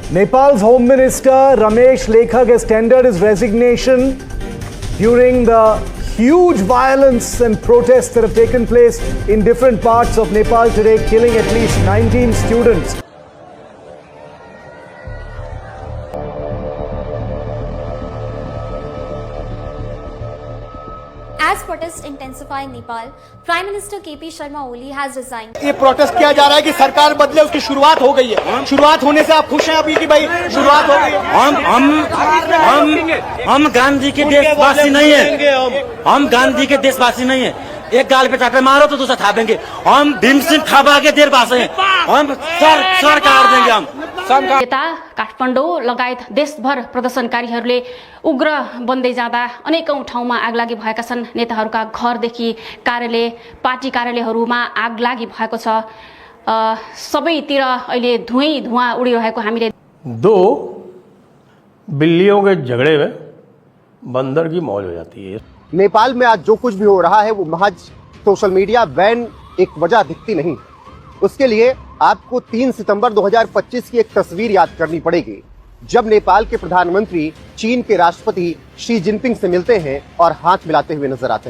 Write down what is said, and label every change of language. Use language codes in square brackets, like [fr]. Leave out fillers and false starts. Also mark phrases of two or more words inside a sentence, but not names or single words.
[en] Nepal's Home Minister Ramesh Lekhak has tendered his resignation during the huge violence and protests that have taken place in different parts of Nepal today, killing at least 19 students. As protests intensify in Nepal, Prime Minister KP Sharma Oli has resigned. [hi] ये प्रोटेस्ट किया जा रहा है कि सरकार बदले, उसकी शुरुआत हो गई है। शुरुआत होने से आप खुश हैं अभी कि भाई शुरुआत हो गई है? हम गांधी के देशवासी नहीं है। हम गांधी के देशवासी नहीं है। एक गाल पे चाटे मारो तो दूसरा थापेंगे। हम भीम सिंह थापा के देशवासी हैं। हम सरकार देंगे। हम [ne] यता काठमाडौँ लगायत देशभर प्रदर्शनकारीहरूले उग्र बन्दै जाँदा अनेकौं ठाउँमा आगलागी भएका छन्। नेताहरूका घरदेखि कार्यालय, पार्टी कार्यालयहरूमा आगलागी भएको छ। सबैतिर अहिले धुवाँ उडिरहेको हामीले। [hi] दो बिल्लियों के झगड़े में बंदर की मौज हो जाती है। नेपाल में आज जो कुछ भी हो रहा है वो महज [en] social media ban [hi] एक वजह दिखती नहीं। उसके लिए आपको 3 सितंबर 2025 की एक तस्वीर याद करनी पड़ेगी, जब नेपाल के प्रधानमंत्री चीन के राष्ट्रपति शी जिनपिंग से मिलते हैं और हाथ मिलाते हुए नजर आते हैं।